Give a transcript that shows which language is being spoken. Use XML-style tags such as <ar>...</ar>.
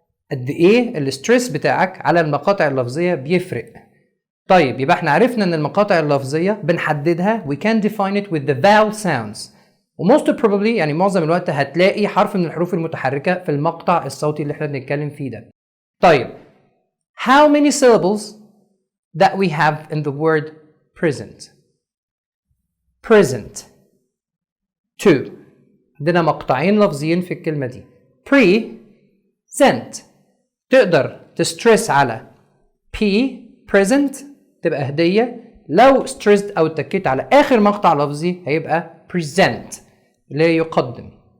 <ar>قد ايه الستريس بتاعك على المقاطع اللفظية بيفرق. طيب يبقى احنا عرفنا ان المقاطع اللفظية بنحددها</ar> <en>we can define it with the vowel sounds،</en> <ar>وموست probably يعني معظم الوقت هتلاقي حرف من الحروف المتحركة في المقطع الصوتي اللي احنا بنتكلم فيه ده.</ar> <en>طيب how many syllables that we have in the word present 2.</en> <ar>عندنا مقطعين لفظيين في الكلمة دي. present تقدر تستريس على P present تبقى هدية، لو stressed أو اتكيت على آخر مقطع لفظي هيبقى present اللي يقدم.</ar>